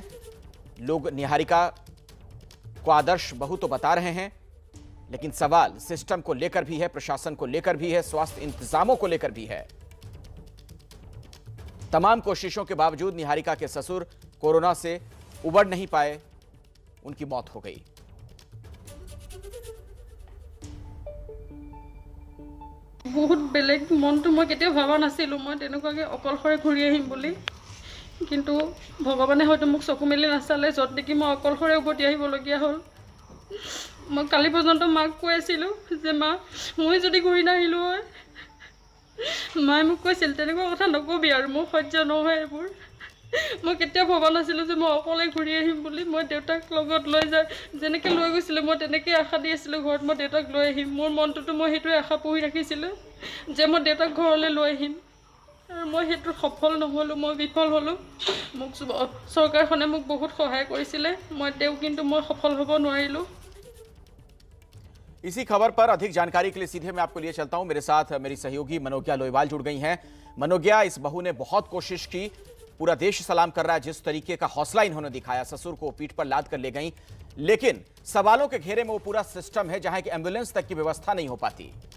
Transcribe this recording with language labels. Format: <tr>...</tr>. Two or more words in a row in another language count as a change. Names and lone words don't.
<hi>लोग निहारिका को आदर्श बहू तो बता रहे हैं, लेकिन सवाल सिस्टम को लेकर भी है, प्रशासन को लेकर भी है, स्वास्थ्य इंतजामों को लेकर भी है। तमाम कोशिशों के बावजूद निहारिका के ससुर कोरोना से उबर नहीं पाए, उनकी मौत हो गई।</hi> <as>বহুত বেলেগ मनটো মই কেতিয়াও ভাবা নাছিলো মই তেনেকুৱাকে অকলশৰে ঘূৰি আহিম বুলি, কিন্তু ভগৱানে হয়তো মোক চকু মেলি নাচালে, যত দেখি মই অকলশৰে উভতি আহিবলগীয়া হ'ল। মই কালি পৰ্যন্ত মাক কৈ আছিলোঁ যে মা মই যদি ঘূৰি নাহিলোঁ হয়, মায়ে মোক কৈছিল তেনেকুৱা কথা নকবি আৰু মোৰ সহ্য নহয় এইবোৰ। মই কেতিয়াও ভবা নাছিলোঁ যে মই অকলে ঘূৰি আহিম বুলি। মই দেউতাক লগত লৈ যায় যেনেকৈ লৈ গৈছিলোঁ মই তেনেকৈ আশা দি আছিলোঁ ঘৰত মই দেউতাক লৈ আহিম। মোৰ মনটোতো মই সেইটোৱে আশা পুহি ৰাখিছিলোঁ যে মই দেউতাক ঘৰলৈ লৈ আহিম, আৰু মই সেইটো সফল নহ'লোঁ, মই বিফল হ'লোঁ। মোক চৰকাৰখনে মোক বহুত সহায় কৰিছিলে, কিন্তু মই সফল হ'ব নোৱাৰিলোঁ।</as> <hi>इसी खबर पर अधिक जानकारी के लिए सीधे मैं आपको लिए चलता हूं। मेरे साथ मेरी सहयोगी मनोज्ञा लोईवाल जुड़ गई हैं। मनोज्ञा, इस बहू ने बहुत कोशिश की, पूरा देश सलाम कर रहा है जिस तरीके का हौसला इन्होंने दिखाया, ससुर को पीठ पर लाद कर ले गई, लेकिन सवालों के घेरे में वो पूरा सिस्टम है जहां की एम्बुलेंस तक की व्यवस्था नहीं हो पाती।</hi>